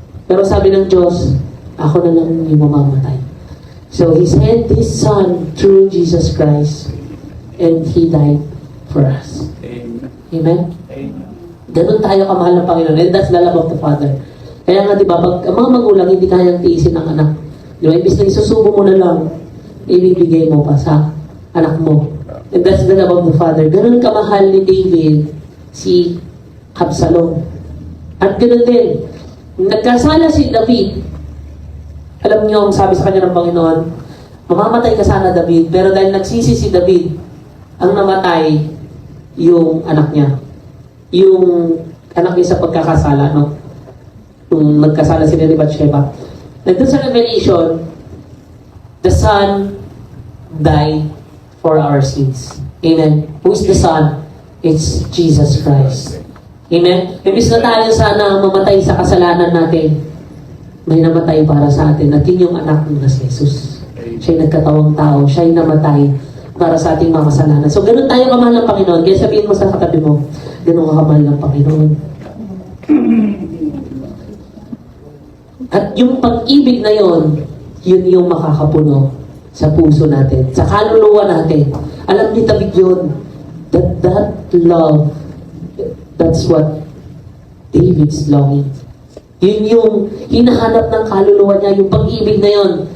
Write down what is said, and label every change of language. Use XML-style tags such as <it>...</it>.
<tl>Pero sabi ng Diyos, ako na lang yung mamamatay.</tl> <en>So He sent His Son through Jesus Christ and He died for us. Amen?</en> <tl>Ganun tayo kamahal ng Panginoon.</tl> <en>And that's the love of the Father.</en> <tl>Kaya nga, di ba, pag ang mga magulang hindi kayang tiisin ng anak, di ba, imbis na isusubo mo na lang, ibibigay mo pa sa anak mo.</tl> <en>And that's the love of the Father.</en> <tl>Ganun kamahal ni David si Absalom. At ganun din, nagkasala si David. Alam niyo, ang sabi sa kanya ng Panginoon, mamamatay ka sana, David, pero dahil nagsisi si David, ang namatay yung anak niya. Yung anak niya sa pagkakasala, no? Nung nagkasala si ni Bathsheba. Nandun sa</tl> <en>Revelation, the Son died for our sins. Amen. Who is the Son? It's Jesus Christ. Amen.</en> <tl>Imbis na tayo sana mamatay sa kasalanan natin, may namatay para sa atin. At yun yung anak ng Jesus. Siya'y nagkatawang tao. Siya'y namatay para sa ating mga kasalanan. So, ganun tayo kamahal ng Panginoon. Kaya sabihin mo sa katabi mo, ganun ka kamahal ng Panginoon. At yung pag-ibig na yon, yun yung makakapuno sa puso natin, sa kaluluwa natin. Alam ni David yun,</tl> <en>that love, that's what David's longing.</en> <tl>Yun yung hinahanap ng kaluluwa niya, yung pag-ibig na yun.</tl>